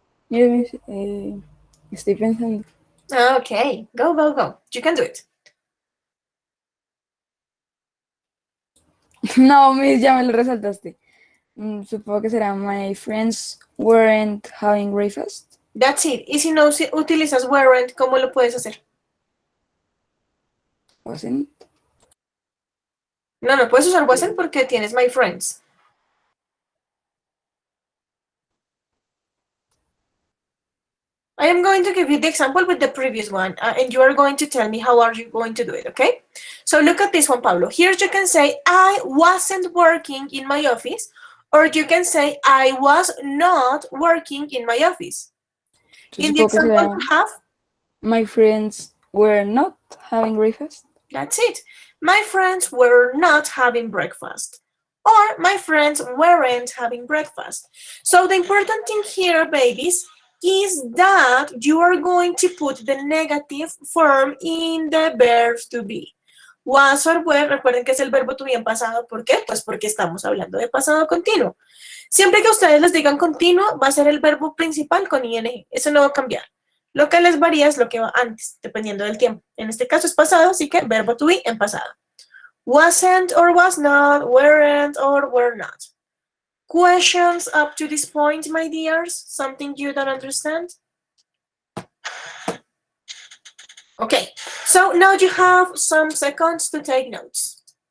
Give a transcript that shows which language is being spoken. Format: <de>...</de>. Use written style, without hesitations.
<en>Yes, miss,</en> <es>estoy pensando.</es> <en>Okay, go, go, go. You can do it.</en> <es>No, miss, ya me lo resaltaste. Supongo que será</es> <en>my friends weren't having breakfast. That's it.</en> <es>Y si no utilizas weren't, ¿cómo lo puedes hacer?</es> <en>Wasn't.</en> <es>No, no puedes usar wasn't porque tienes</es> <en>my friends. I am going to give you the example with the previous one, and you are going to tell me how are you going to do it, okay? So look at this one, Pablo. Here you can say, I wasn't working in my office, or you can say, I was not working in my office. In the</en> <es>Supongo que</es> <en>example</en> <es>será</es> <en>you have, my friends were not having breakfast. that's it. My friends were not having breakfast. Or my friends weren't having breakfast. So the important thing here, babies, is that you are going to put the negative form in the verb to be.</en> <es>Was or were, recuerden que es el verbo to be en pasado. ¿Por qué? Pues porque estamos hablando de pasado continuo. Siempre que ustedes les digan continuo, va a ser el verbo principal con ing. Eso no va a cambiar. Lo que les varía es lo que va antes, dependiendo del tiempo. En este caso es pasado, así que verbo to be en pasado.</es> <en>Wasn't or was not, weren't or were not. Questions up to this point, my dears? Something you don't understand? Okay, so now you have some seconds to take notes.</en>